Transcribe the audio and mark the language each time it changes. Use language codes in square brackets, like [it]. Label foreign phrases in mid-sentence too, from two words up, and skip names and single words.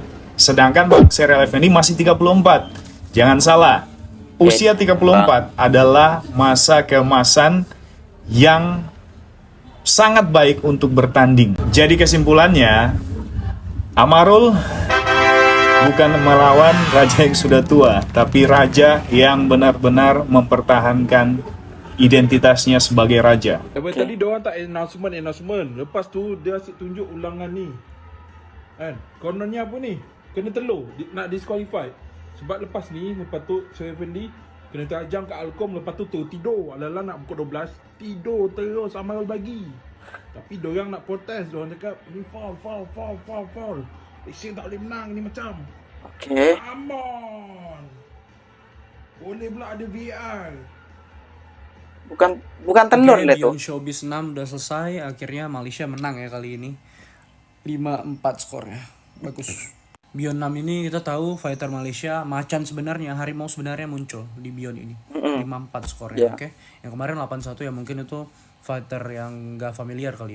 [ms] Sedangkan Bang Serial Effendi masih 34. Jangan salah, usia 34 adalah masa keemasan yang sangat baik untuk bertanding. Jadi kesimpulannya, Amarul bukan melawan raja yang sudah tua, tapi raja yang benar-benar mempertahankan identitasnya sebagai raja. Tadi diorang tak announcement. Lepas tu dia asyik tunjuk ulangan ni. Kan? Kononnya apa ni? Kena telur, nak disqualify. Sebab lepas ni, lepas tu Serial Effendi kena terajang kat Alcom, lepas tu tidur. Ala-ala nak pukul 12, tidur terus Amarul bagi. Tapi diorang nak protes, diorang cakap ni foul. Malaysia tak boleh menang ni macam. [en] Come on. [ms] Boleh pula ada VAR. Bukan telur lah tuh. [id] Beyond Showbiz 6 udah selesai, akhirnya Malaysia menang ya kali ini. 5-4 skornya. Bagus. Beyond 6 ini kita tahu fighter Malaysia, macan sebenarnya, harimau sebenarnya muncul di Beyond ini. 5-4 skornya, oke. Yang kemarin 8-1 ya mungkin itu fighter yang gak familiar kali ya.